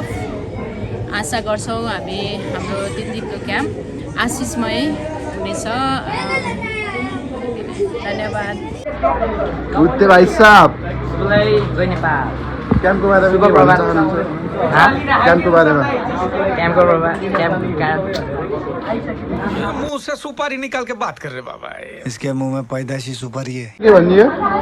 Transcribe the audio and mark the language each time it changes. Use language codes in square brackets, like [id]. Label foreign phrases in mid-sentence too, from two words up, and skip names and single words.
[ne] आशा गर्छौँ हामी हाम्रो 3 दिनको क्याम्प आशिषमय हुनेछ। धन्यवाद। उत्ते भाइ साहब जय नेपाल। क्याम्पको बारेमा के भन्न चाहनुहुन्छ? क्याम्पको बारेमा [hi] मुंह से सुपारी निकाल के बात कर रहे बाबा। इसके मुंह में पैदाइशी सुपारी है। [ne] के भन्ने हो?